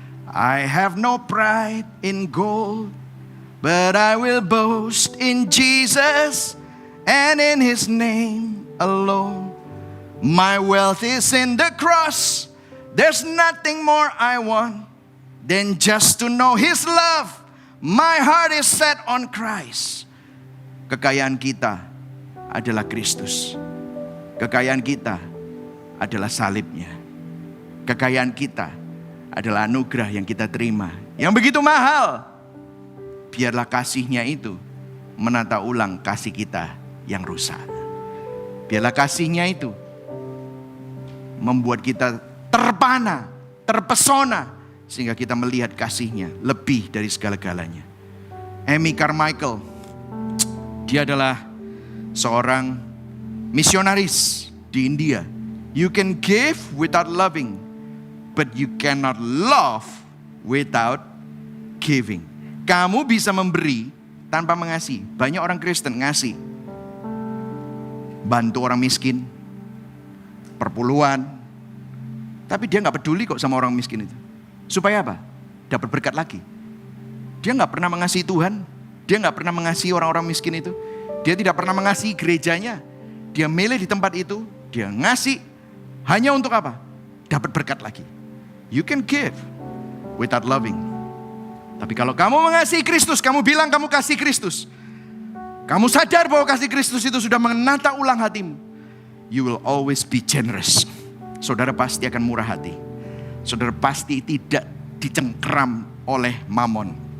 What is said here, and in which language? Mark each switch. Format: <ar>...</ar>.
<en>I have no pride in gold. But I will boast in Jesus and in His name alone. My wealth is in the cross. There's nothing more I want than just to know His love. My heart is set on Christ.</en> <id>Kekayaan kita adalah Kristus. Kekayaan kita adalah salibnya. Kekayaan kita adalah anugerah yang kita terima, yang begitu mahal. Biarlah kasih-Nya itu menata ulang kasih kita yang rusak. Biarlah kasih-Nya itu membuat kita terpana, terpesona, sehingga kita melihat kasih-Nya lebih dari segala-galanya. Amy Carmichael, dia adalah seorang misionaris di India.</id> <en>You can give without loving, but you cannot love without giving.</en> <id>Kamu bisa memberi tanpa mengasihi. Banyak orang Kristen ngasih, bantu orang miskin, perpuluhan, tapi dia gak peduli kok sama orang miskin itu. Supaya apa? Dapat berkat lagi. Dia gak pernah mengasihi Tuhan, dia gak pernah mengasihi orang-orang miskin itu, dia tidak pernah mengasihi gerejanya. Dia milih di tempat itu, dia ngasih hanya untuk apa? Dapat berkat lagi.</id> <en>You can give without loving.</en> <id>Tapi kalau kamu mengasihi Kristus, kamu bilang kamu kasih Kristus, kamu sadar bahwa kasih Kristus itu sudah menata ulang hatimu,</id> <en>you will always be generous.</en> <id>Saudara pasti akan murah hati. Saudara pasti tidak dicengkeram oleh mamon.</id>